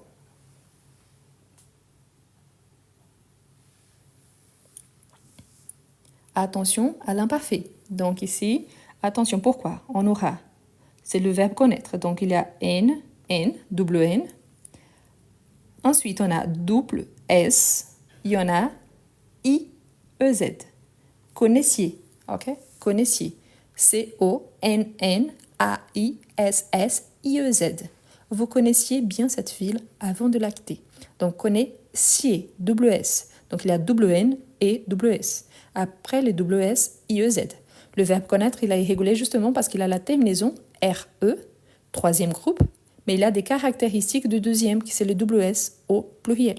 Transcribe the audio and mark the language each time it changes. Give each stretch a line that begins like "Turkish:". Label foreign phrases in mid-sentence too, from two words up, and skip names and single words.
French: Attention à l'imparfait. Donc ici, attention, pourquoi? On aura, c'est le verbe connaître. Donc il y a N, double N. Ensuite, on a double S. Il y en a I, E, Z. Connaissiez, ok? Connaissiez. C-O-N-N-A-I-S-S-I-E-Z. Vous connaissiez bien cette ville avant de la quitter. Donc, connaissiez, double S. Donc, il y a double N et WS. Après les WS, IEZ. Le verbe connaître, il est irrégulier justement parce qu'il a la terminaison RE, troisième groupe, mais il a des caractéristiques du deuxième, qui c'est le WS au pluriel.